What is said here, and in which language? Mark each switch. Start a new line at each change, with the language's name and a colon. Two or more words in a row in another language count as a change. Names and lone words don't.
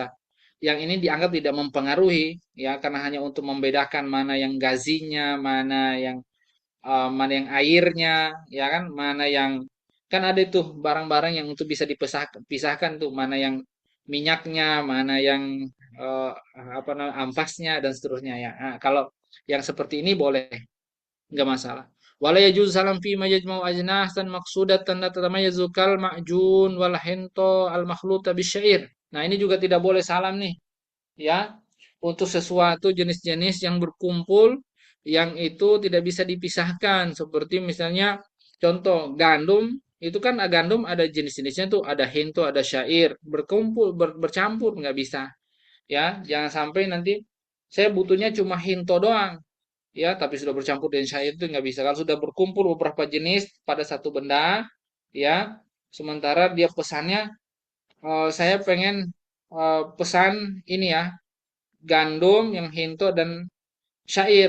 Indonesian: Yang ini dianggap tidak mempengaruhi ya karena hanya untuk membedakan mana yang gazinya, mana yang airnya, ya kan, mana yang kan ada tuh barang-barang yang untuk bisa dipisahkan tuh mana yang minyaknya, mana yang eh, apa namanya ampasnya dan seterusnya ya. Nah, kalau yang seperti ini boleh, nggak masalah.
Arabic: ولا يجوز السلم فيما يجمع أجناسا مقصودة لا تتميز كالمعجون والحنطة المخلوطة بالشعير.
Indonesian: Nah, ini juga tidak boleh salam nih ya untuk sesuatu jenis-jenis yang berkumpul yang itu tidak bisa dipisahkan seperti misalnya contoh gandum itu kan gandum ada jenis-jenisnya tuh ada hinto ada syair berkumpul bercampur nggak bisa ya jangan sampai nanti saya butuhnya cuma hinto doang ya tapi sudah bercampur dengan syair itu nggak bisa kalau sudah berkumpul beberapa jenis pada satu benda ya sementara dia pesannya saya pengen pesan ini ya gandum, yang hinto dan syair.